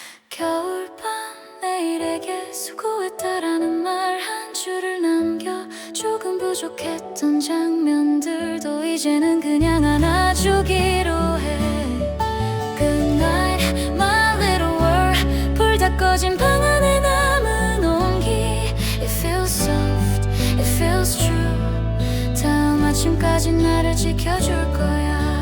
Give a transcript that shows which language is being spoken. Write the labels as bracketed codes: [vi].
[ko] 겨울밤 내일에게 수고했다라는 말 한 줄을 남겨. 조금 부족했던 장면들도 이제는 그냥 안아주기로 해. [en] Good night my little world. [ko] 불 다 꺼진 방 안에 남은 온기. [en] It feels soft, it feels true. [ko] 다음 아침까지 나를 지켜줄 거야.